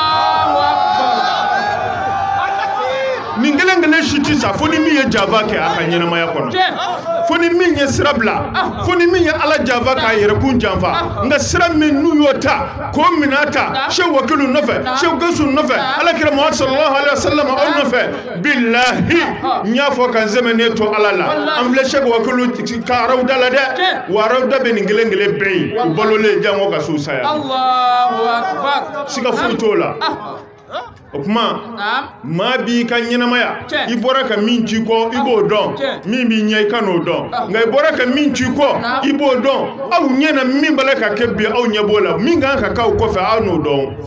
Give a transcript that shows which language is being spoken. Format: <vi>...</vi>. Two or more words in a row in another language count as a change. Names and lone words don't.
<bm>nin kelen kelen si tɛ sa fo ni min ye jaabi kɛ a ka ɲɛnamaya kɔnɔ fo ni min ye sira bila fo ni min ye Ala jaabi k'a yɛrɛkun janfa nka sira min n'u y'o ta k'o minɛ ta Sheikh Wakilu nɔfɛ Sheikh Gawusu nɔfɛ Alakira Muhammad</bm> <ar>صلى الله عليه وسلم</ar> <bm>aw nɔfɛ bilahi n y'a fɔ ka n sɛmɛnen to Ala la an filɛ Sheikh Wakilu ka arawuda la dɛ wa arawuda bɛ nin kelen kelen bɛɛ ye u balolen jango ka s'u saya siga foyi t'o la o kuma maa b'i ka ɲɛnamaya i bɔra ka min ci kɔ i b'o dɔn min b'i ɲɛ i ka n'o dɔn nka i bɔra ka min ci kɔ i b'o dɔn aw ɲɛ na min b'a la ka kɛ bi aw ɲɛ b'o la min kan ka k'aw kɔfɛ aw n'o dɔn</bm>